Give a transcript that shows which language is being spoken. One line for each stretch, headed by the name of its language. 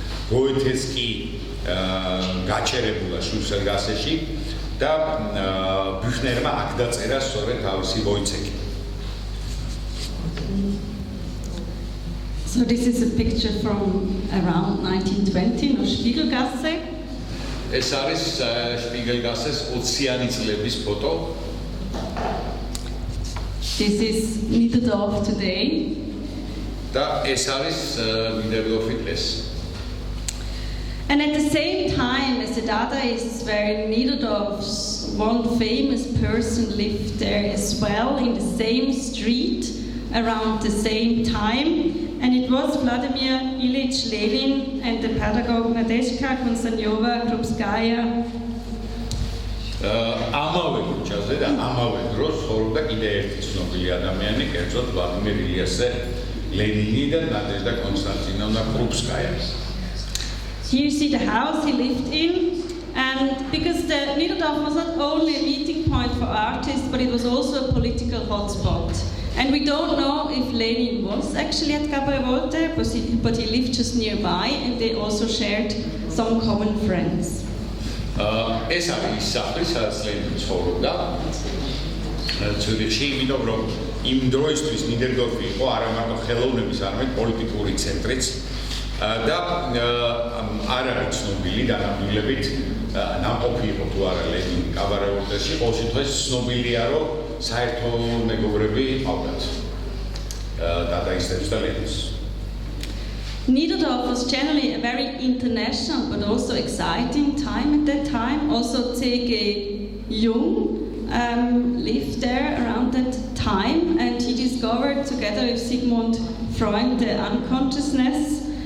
Georgian: გოეთეს კი გაჩერებულა შპიგელგასეში და ბიუხნერმა აქ დაწერა სწორედ თავისი ვოიცეკი.
English: So this is a picture from around 1920 no Spiegelgasse.
Georgian: ეს არის შპიგელგასეს 20-იანი წლების ფოტო.
English: This is Niederdorf today.
Georgian: და ეს არის ნიდერდორფი დღეს.
English: And at the same time as the Dadaists were in Niederdorf's, one famous person lived there as well in the same street around the same time, and it was Vladimir Ilyich Lenin and the pedagogue Nadezhda Konstantinova-Krupskaya.
Georgian: ამავე ქუჩაზე და ამავე დროს ცხოვრობდა კიდე ერთი ცნობილი ადამიანი, კერძოდ ვლადიმერ ილიაშ ლენინი და ნადეჟდა კონსტანტინოვნა-კრუპსკაია.
English: Here you see the house he lived in, and because the Niederdorf was not only a meeting point for artists, but it was also a political hotspot. And we don't know if Lenin was actually at Cabaret Voltaire, but he lived just nearby, and they also shared some common friends.
Georgian: ეს არის სახლი, სადაც ლენინი ცხოვრობდა. ცურიხში, იმიტომ რომ იმ დროისთვის ნიდერდორფი იყო არა მარტო ხელოვნების, არამედ პოლიტიკური ცენტრიც. და არ არის ცნობილი დანამდვილებით ნამყოფი იყო თუ არა ლენინი კაბარე ვოლტერში, ყოველ შემთხვევაში ცნობილია რომ საერთო მეგობრები ყავდათ დადაისტებს და ლენინს.
English: Niederdorf was generally a very international but also exciting time at that time. Also C.G. Jung lived there around that time, and he discovered together with Sigmund Freud the unconsciousness.